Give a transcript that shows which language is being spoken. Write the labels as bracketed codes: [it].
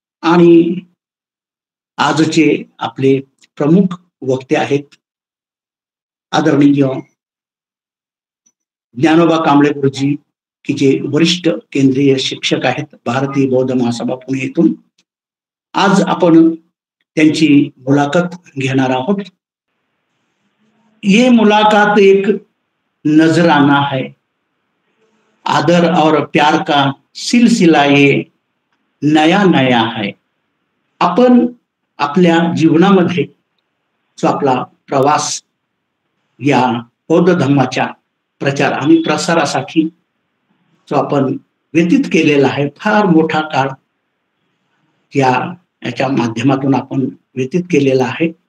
[mr] आणि आजचे आपले प्रमुख वक्ते आहेत आदरणीय ज्ञानोबा कांबळे गुरुजी, की जे वरिष्ठ केंद्रीय शिक्षक आहेत भारतीय बौद्ध महासभा पुणे येथून. आज आपण त्यांची मुलाखत घेणार आहोत. [hi] ये मुलाकात एक नजराना है, आदर और प्यार का सिलसिला ये नया नया है. [mr] आपण आपल्या जीवनामध्ये जो आपला प्रवास या बौद्ध धर्माच्या प्रचार आणि प्रसारासाठी जो आपण व्यतीत केलेला आहे, फार मोठा काळ याच्या माध्यमातून आपण व्यतीत केलेला आहे.